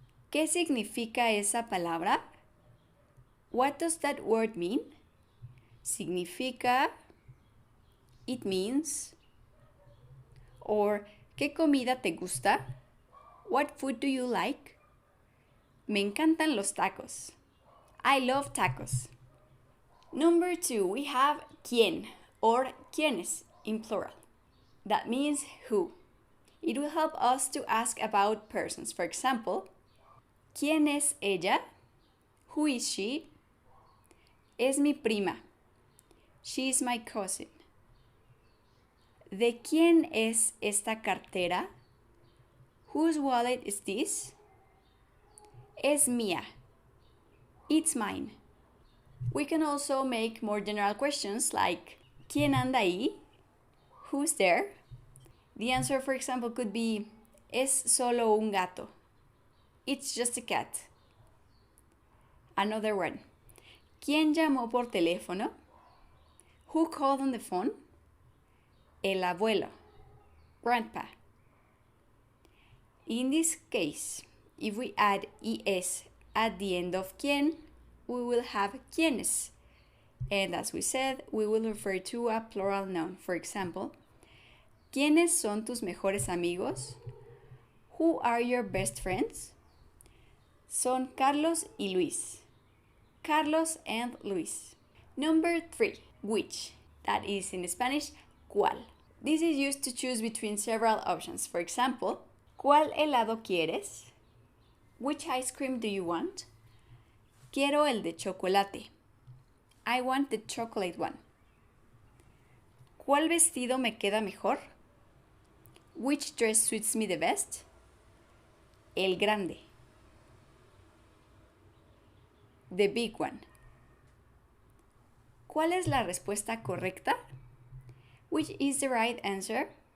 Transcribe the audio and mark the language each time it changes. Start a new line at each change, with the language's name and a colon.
Spanish: ¿Qué significa esa palabra?
English: What does that word mean?
Spanish: Significa,
English: it means. Or
Spanish: ¿qué comida te gusta?
English: What food do you like?
Spanish: Me encantan los tacos.
English: I love tacos. Number 2, we have quién or quiénes in plural. That means who. It will help us to ask about persons. For example,
Spanish: ¿quién es ella?
English: Who is she?
Spanish: Es mi prima.
English: She is my cousin.
Spanish: ¿De quién es esta cartera?
English: Whose wallet is this?
Spanish: Es mía.
English: It's mine. We can also make more general questions like
Spanish: ¿quién anda ahí?
English: Who's there? The answer, for example, could be
Spanish: es solo un gato.
English: It's just a cat. Another one.
Spanish: ¿Quién llamó por teléfono?
English: Who called on the phone?
Spanish: El abuelo.
English: Grandpa. In this case, if we add es at the end of quién, we will have quiénes. And as we said, we will refer to a plural noun. For example,
Spanish: ¿quiénes son tus mejores amigos?
English: Who are your best friends?
Spanish: Son Carlos y Luis.
English: Carlos and Luis. Number 3, which. That is in Spanish, ¿cuál? This is used to choose between several options. For example,
Spanish: ¿cuál helado quieres?
English: Which ice cream do you want?
Spanish: Quiero el de chocolate.
English: I want the chocolate one.
Spanish: ¿Cuál vestido me queda mejor?
English: Which dress suits me the best?
Spanish: El grande.
English: The big one.
Spanish: ¿Cuál es la respuesta correcta?
English: Which is the right answer?